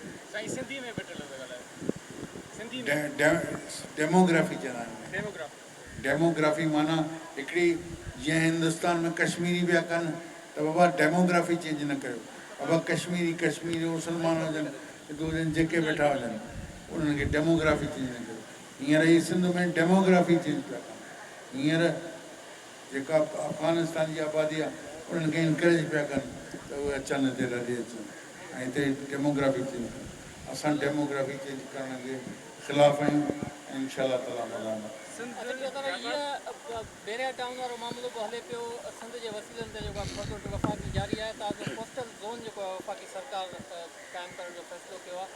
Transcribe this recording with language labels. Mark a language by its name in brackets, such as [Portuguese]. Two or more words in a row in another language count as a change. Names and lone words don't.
[Sindhi] ڈیموگرافی چلائیں, ڈیموگرافی مانا ہکڑی جی ہندوستان میں کشمیری بھی کن تو بابا [English] demography change [Sindhi] نہ کرو. بابا کشمیری مسلمان ہوجن, ہندو جے کے بیٹھا ہوجن, انہوں نے [English] demography change [Sindhi] نہ کرو. ہینئر ہی سندھ میں [English] demography change [Sindhi] پیا کن, ہینئر जेका अफगानिस्तान जी आबादी आहे उन्हनि खे इनकरेज पिया कनि त उहे अचनि हिते लॾे अचनि, ऐं हिते [English] demography change [Sindhi] कनि. असां [English] demography change [Sindhi] करण जे ख़िलाफ़ु आहियूं, [Arabic] إن شاء الله تعالى [Sindhi] मदाना. बेरिया टाउन वारो मामिलो बि हले पियो, सिंध जे वसीलनि ते जेको आहे वफ़ाक़ी जारी आहे, त [English] coastal zone [Sindhi] जेको आहे वफ़ाक़ी सरकार क़ाइमु करण जो फ़ैसिलो कयो आहे.